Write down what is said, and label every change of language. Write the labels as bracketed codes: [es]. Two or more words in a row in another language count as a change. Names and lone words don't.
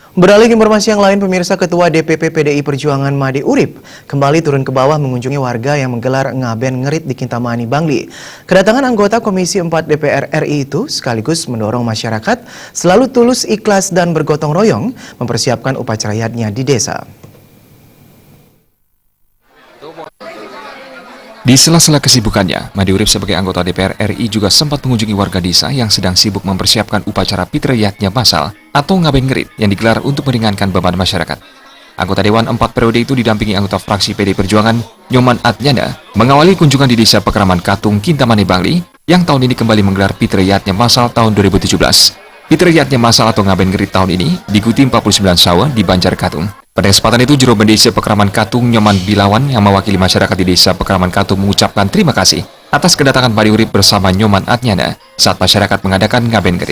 [id] Beralih ke informasi yang lain, pemirsa, Ketua DPP PDI Perjuangan Made Urip kembali turun ke bawah mengunjungi warga yang menggelar ngaben ngerit di Kintamani, Bangli. Kedatangan anggota Komisi 4 DPR RI itu sekaligus mendorong masyarakat selalu tulus, ikhlas, dan bergotong royong mempersiapkan upacara yadnya di desa. Di sela-sela kesibukannya, Made Urip sebagai anggota DPR RI juga sempat mengunjungi warga desa yang sedang sibuk mempersiapkan upacara Fitri Yatnya Masal atau ngaben ngerit yang digelar untuk meringankan beban masyarakat. Anggota Dewan 4 periode itu didampingi anggota fraksi PDI Perjuangan, Nyoman Adnyana, mengawali kunjungan di Desa Pekraman Katung, Kintamani, Bangli, yang tahun ini kembali menggelar Fitri Yatnya Masal tahun 2017. Fitri Yatnya Masal atau ngaben ngerit tahun ini diikuti 49 sawah di Banjar Katung. Pada kesempatan itu, Juru Desa Pekraman Katung Nyoman Bilawan yang mewakili masyarakat di Desa Pekraman Katung mengucapkan terima kasih atas kedatangan Made Urip bersama Nyoman Adnyana saat masyarakat mengadakan ngaben ngerit.